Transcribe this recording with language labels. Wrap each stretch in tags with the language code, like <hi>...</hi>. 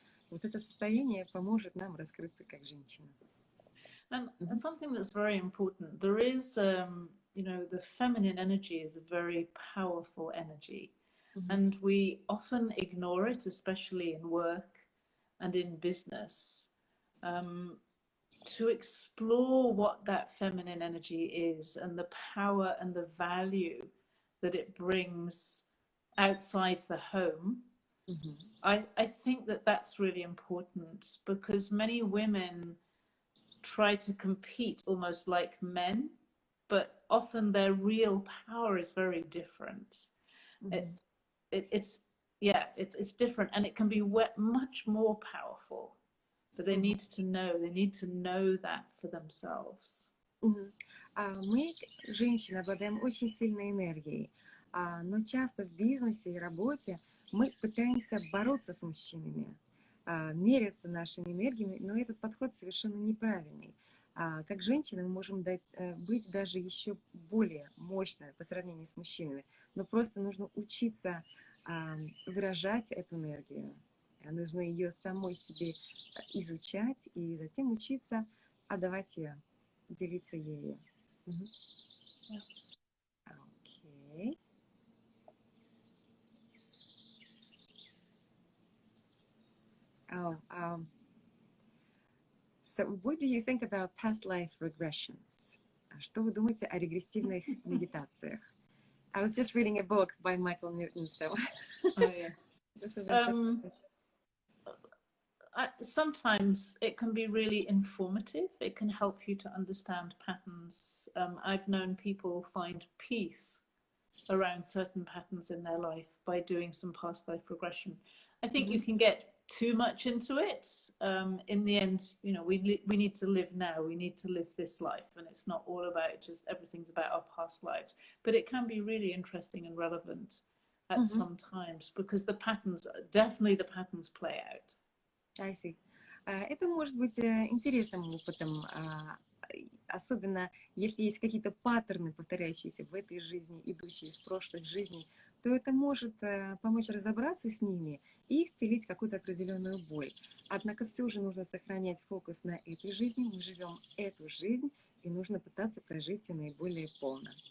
<ru>Вот это состояние поможет нам раскрыться как женщина.</ru> <en>And something that's very important, there is, you know, the feminine energy is a very powerful energy. And we often ignore it, especially in work and in business, to explore what that feminine energy is and the power and the value that it brings outside the home. I think that that's really important because many women try to compete almost like men, but often their real power is very different. It's different, and it can be much more powerful, but they need to know that for themselves.</en> <ru>Мы, женщины, обладаем очень сильной энергией, но часто в бизнесе и работе мы пытаемся бороться с мужчинами, меряться нашими энергиями, но этот подход совершенно неправильный. Как женщины мы можем быть даже еще более мощными по сравнению с мужчинами, но просто нужно учиться выражать эту энергию. Нужно ее самой себе изучать и затем учиться отдавать ее, делиться ею.</ru> <en>Okay. So what do you think about past life regressions?</en> <ru>Что вы думаете о регрессивных медитациях?</ru> <en>I was just reading a book by Michael Newton, so. Oh, yes. This is sometimes it can be really informative. It can help you to understand patterns. I've known people find peace around certain patterns in their life by doing some past life regression. I think you can get too much into it. In the end, you know, we need to live now. We need to live this life, and it's not all about just everything's about our past lives. But it can be really interesting and relevant at some times because the patterns play out. I see.</en> <ru>Это может быть интересным опытом, особенно если есть какие-то паттерны, повторяющиеся в этой жизни, идущие из прошлых жизней, то это может помочь разобраться с ними и исцелить какую-то определенную боль. Однако все же нужно сохранять фокус на этой жизни. Мы живем эту жизнь, и нужно пытаться прожить ее наиболее полно.</ru>